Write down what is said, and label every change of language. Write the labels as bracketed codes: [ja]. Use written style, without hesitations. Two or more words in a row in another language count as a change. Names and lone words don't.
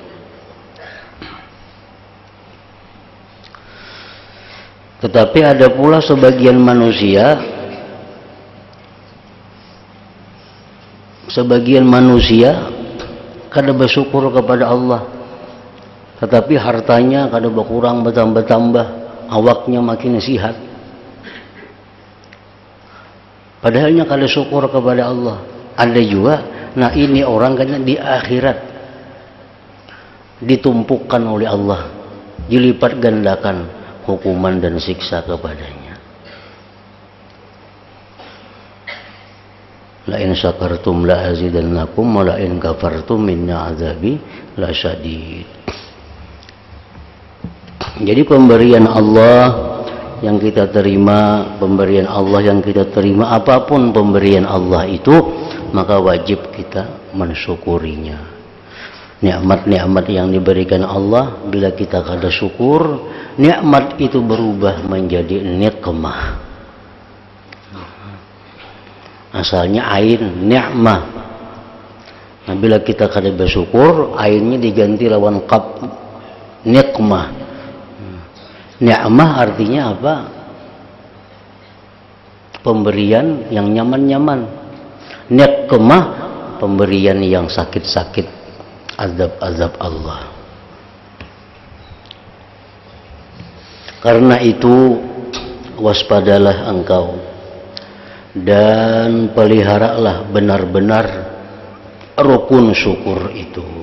[id] Tetapi ada pula sebagian manusia kada bersyukur kepada Allah, tetapi hartanya kada berkurang, bertambah, awaknya makin sihat, padahalnya kada syukur kepada Allah. Ada juga, nah ini orang kan di akhirat ditumpukan oleh Allah, dilipat gandakan hukuman dan siksa kepadanya. [ar] لئن شكرتم لأزيدنكم ولئن كفرتم إن عذابي لشديد. [id] Jadi pemberian Allah yang kita terima, apapun pemberian Allah itu, maka wajib kita mensyukurinya. Nikmat-nikmat yang diberikan Allah, bila kita kada syukur, nikmat itu berubah menjadi nikmah. Asalnya ain, ni'mah. Nah, bila kita kada bersyukur, ainnya diganti lawan qaf, nikmah. Ni'mah artinya apa? Pemberian yang nyaman-nyaman. Nikmah, pemberian yang sakit-sakit, azab-azab Allah. Karena itu waspadalah engkau dan peliharalah benar-benar rukun syukur itu.